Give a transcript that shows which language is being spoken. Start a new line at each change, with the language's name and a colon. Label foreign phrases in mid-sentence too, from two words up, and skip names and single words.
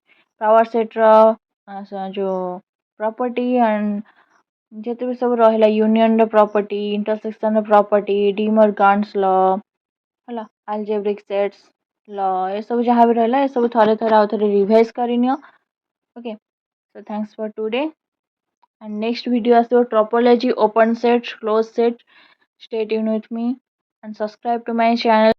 Odia: ପାୱାର ସେଟ୍ର ଯେଉଁ ପ୍ରପର୍ଟି ଆଣ୍ଡ ଯେତେ ବି ସବୁ ରହିଲା, ୟୁନିୟନର ପ୍ରପର୍ଟି, ଇଣ୍ଟରସେକ୍ସନର ପ୍ରପର୍ଟି,
English: De Morgan's law
Odia: ହେଲା,
English: algebraic sets law,
Odia: ଏସବୁ ଯାହା ବି ରହିଲା ଏସବୁ ଥରେ ଥରେ ଆଉ ଥରେ ରିଭାଇଜ୍ କରିନିଅ।
English: Okay, so thanks for today. And next video is your topology, open set, closed set. Stay tuned with me and subscribe to my channel.